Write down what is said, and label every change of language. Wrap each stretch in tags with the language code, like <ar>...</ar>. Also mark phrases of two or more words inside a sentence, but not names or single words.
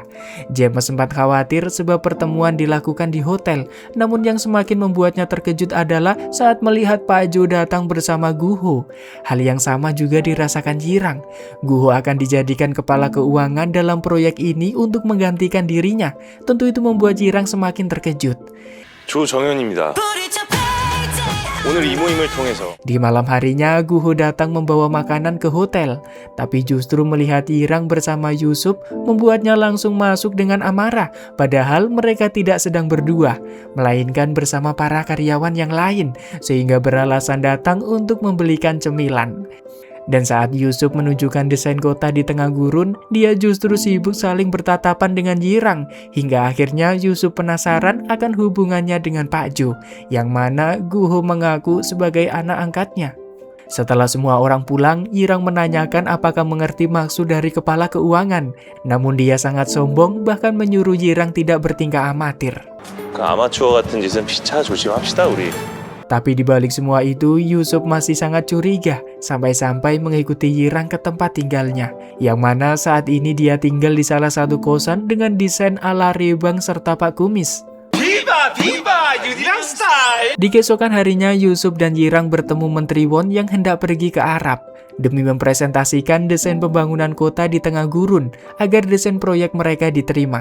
<id>James sempat khawatir sebab pertemuan dilakukan di hotel, namun yang semakin membuatnya terkejut adalah saat melihat Pak Jo datang bersama Guho. Hal yang sama juga dirasakan Yirang. Guho akan dijadikan kepala keuangan dalam proyek ini untuk menggantikan dirinya. Tentu itu membuat Yirang semakin terkejut.</id> <ko>조정현입니다. 오늘 이 모임을 통해서</ko> <id>Di malam harinya, Guho datang membawa makanan ke hotel. Tapi justru melihat Yirang bersama Yusup membuatnya langsung masuk dengan amarah. Padahal mereka tidak sedang berdua, melainkan bersama para karyawan yang lain, sehingga beralasan datang untuk membelikan cemilan. Dan saat Yusup menunjukkan desain kota di tengah gurun, dia justru sibuk saling bertatapan dengan Yirang. Hingga akhirnya Yusup penasaran akan hubungannya dengan Pak Jo, yang mana Guho mengaku sebagai anak angkatnya. Setelah semua orang pulang, Yirang menanyakan apakah mengerti maksud dari kepala keuangan. Namun dia sangat sombong, bahkan menyuruh Yirang tidak bertingkah amatir.</id> <ko>그 아마추어 같은 짓은 피차 조심합시다 우리.</ko> <id>Tapi dibalik semua itu, Yusuf masih sangat curiga, sampai-sampai mengikuti Yirang ke tempat tinggalnya, yang mana saat ini dia tinggal di salah satu kosan dengan desain ala Rebang serta Pak Kumis. Di keesokan harinya, Yusuf dan Yirang bertemu Menteri Won yang hendak pergi ke Arab demi mempresentasikan desain pembangunan kota di tengah gurun agar desain proyek mereka diterima.</id>